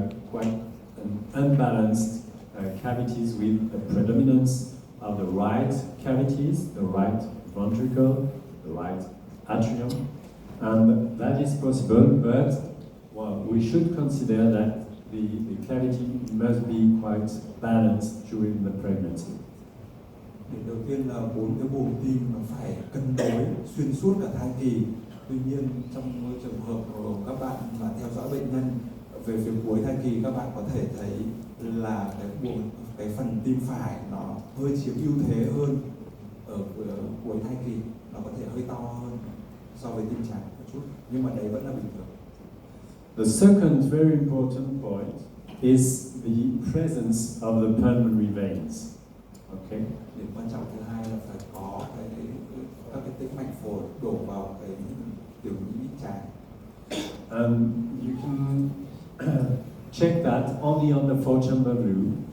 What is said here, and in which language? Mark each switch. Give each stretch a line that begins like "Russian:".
English: quite unbalanced cavities with the predominance of the right cavities, the right ventricle, the right atrium, and that is possible, but well, we should consider that the cavity must be quite balanced during the pregnancy.
Vietnamese: Điểm đầu tiên là 4 cái buồng tim nó phải cân đối xuyên suốt cả thai kỳ. Tuy nhiên trong trường hợp của các bạn mà theo dõi bệnh nhân về phía cuối thai kỳ, các bạn có thể thấy là cái phần tim phải nó hơi chiếm ưu thế hơn ở cuối thai kỳ, nó có thể hơi to hơn so với tim trái một chút, nhưng mà đấy vẫn là bình thường.
English: The second very important point is the presence of the pulmonary veins. Okay.
Vietnamese: Điểm quan trọng thứ hai là phải có các cái tĩnh mạch phổi đổ vào cái tiểu nhĩ trái.
English: You can check that only on the 4-chamber view.